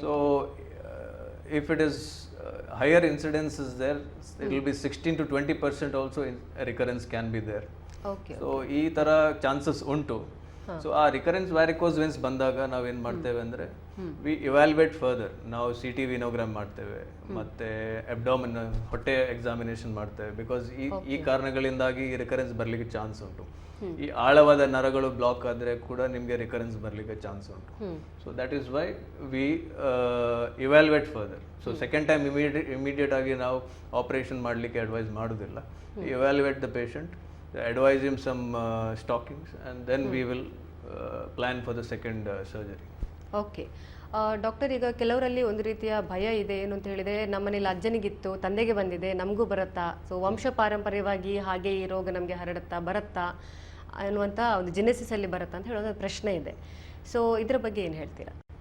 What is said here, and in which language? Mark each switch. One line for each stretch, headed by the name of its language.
English: So if it is higher incidence is there, it will be 16 to 20% also a recurrence can be there. Okay
Kannada: so ಈ ಥರ chances ಉಂಟು. So ಆ recurrence varicose ವೆನ್ಸ್ ಬಂದಾಗ ನಾವೇನು ಮಾಡ್ತೇವೆ ಅಂದರೆ
English: We evaluate further.
Kannada: ನಾವು CT ವಿನೋಗ್ರಾಮ್ ಮಾಡ್ತೇವೆ, ಮತ್ತೆ ಅಬ್ಡಾಮಿನ್ ಹೊಟ್ಟೆ ಎಕ್ಸಾಮಿನೇಷನ್ ಮಾಡ್ತೇವೆ. ಬಿಕಾಸ್ ಈ ಕಾರಣಗಳಿಂದಾಗಿ ಈ ರಿಕರೆನ್ಸ್ ಬರಲಿಕ್ಕೆ ಚಾನ್ಸ್ ಉಂಟು. ಈ ಆಳವಾದ ನರಗಳು ಬ್ಲಾಕ್ ಆದರೆ ಕೂಡ ನಿಮಗೆ ರಿಕರೆನ್ಸ್ ಬರಲಿಕ್ಕೆ ಚಾನ್ಸ್ ಉಂಟು.
English: So that is why we evaluate further.
Kannada: So second time immediate ಆಗಿ ನಾವು ಆಪರೇಷನ್ ಮಾಡಲಿಕ್ಕೆ ಅಡ್ವೈಸ್ ಮಾಡೋದಿಲ್ಲ.
English: Evaluate the patient, advise him some stockings, and then we will plan for the second surgery.
Kannada: Okay doctor, ಈಗ ಕೆಲವರಲ್ಲಿ ಒಂದು ರೀತಿಯ ಭಯ ಇದೆ. ಏನು ಅಂತ ಹೇಳಿದರೆ, ನಮ್ಮನೇಲಿ ಅಜ್ಜನಿಗಿತ್ತು, ತಂದೆಗೆ ಬಂದಿದೆ, ನಮಗೂ ಬರುತ್ತಾ, ಸೊ ವಂಶ ಪಾರಂಪರ್ಯವಾಗಿ ಹಾಗೆ ಈ ರೋಗ ನಮಗೆ ಬರುತ್ತಾ ಅನ್ನುವಂಥ ಒಂದು ಜೆನೆಸಿಸಲ್ಲಿ ಬರುತ್ತಾ ಅಂತ ಹೇಳೋದು ಪ್ರಶ್ನೆ ಇದೆ. ಸೊ ಇದರ ಬಗ್ಗೆ ಏನು ಹೇಳ್ತೀರಾ?